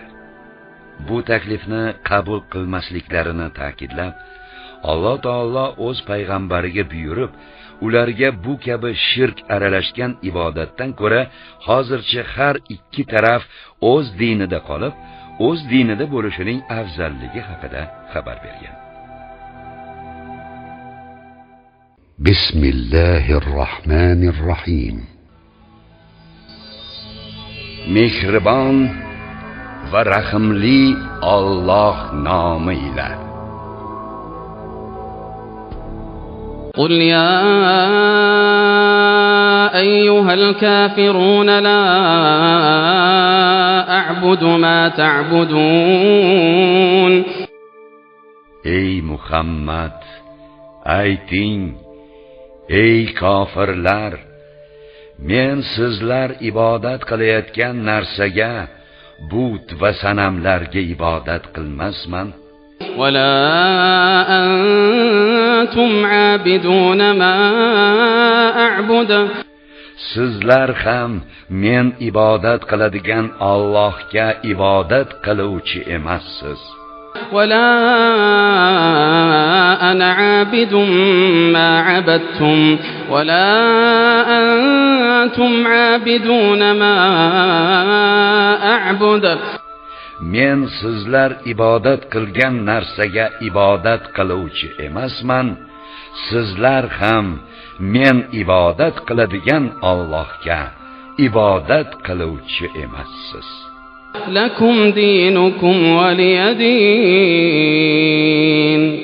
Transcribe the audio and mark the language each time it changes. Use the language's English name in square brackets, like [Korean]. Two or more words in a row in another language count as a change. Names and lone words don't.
[Uzbek] Bu taklifni qabul qilmasliklarini ta'kidlab, Alloh taolo o'z payg'ambariga buyurib, ularga bu kabi shirk aralashgan ibodatdan ko'ra hozircha har ikki taraf o'z dinida qolib, o'z dinida bo'lishining afzalligi haqida xabar bergan. Bismillahirrahmanirrahim. Mehribon va rahimli Alloh nomi ila. [Arabic] قل يا أيها الكافرون لا أعبد ما تعبدون. [Uzbek] Ey Muhammad, ayting, ey kofirlar, men sizlar ibodat qilayotgan narsaga, but va sanamlarga ibodat qilmasman. [Arabic] ولا أنتم عابدون ما أعبد. [Uzbek] Sizlar ham men ibodat qiladigan Allohga ibodat qiluvchi emassiz. [Arabic] ولا أنا عابد ما عبدتم ولا أنتم عابدون ما أعبد. [Uzbek] Men sizlar ibodat qilgan narsaga ibodat qiluvchi emasman. Sizlar ham men ibodat qiladigan Allohga ibodat qiluvchi emassiz. [Arabic] لكم دينكم ولي دين.